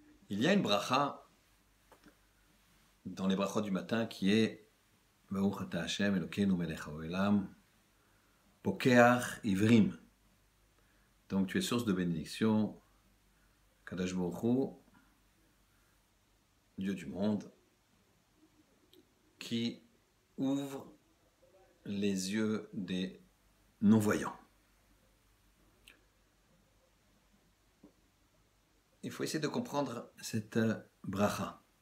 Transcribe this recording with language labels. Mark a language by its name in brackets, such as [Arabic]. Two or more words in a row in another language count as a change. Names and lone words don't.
[French] Il y a une bracha dans les brachot du matin qui est [Hebrew] ברוך אתה השם אלוקינו מלך העולם פוקח עיוורים. [French] Donc tu es source de bénédiction, [Hebrew] קדוש ברוך הוא, [French] Dieu du monde, qui ouvre les yeux des non-voyants. Il faut essayer de comprendre cette bracha.